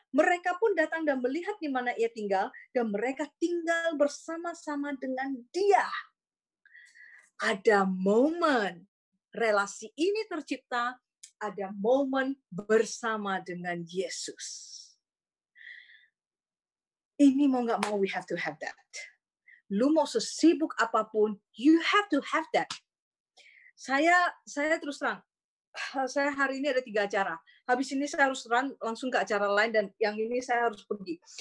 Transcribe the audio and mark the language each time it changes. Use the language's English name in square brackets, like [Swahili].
[Indonesian] Mereka pun datang dan melihat di mana ia tinggal, dan mereka tinggal bersama-sama dengan dia. Ada momen relasi ini tercipta, ada momen bersama dengan Yesus. Ini mau nggak mau, [English] we have to have that. [Indonesian] Lu mau sesibuk apapun, [English] you have to have that. [Indonesian] Saya terus terang, saya hari ini ada 3 acara. Habis ini saya harus langsung ke acara lain, dan yang ini saya harus pergi.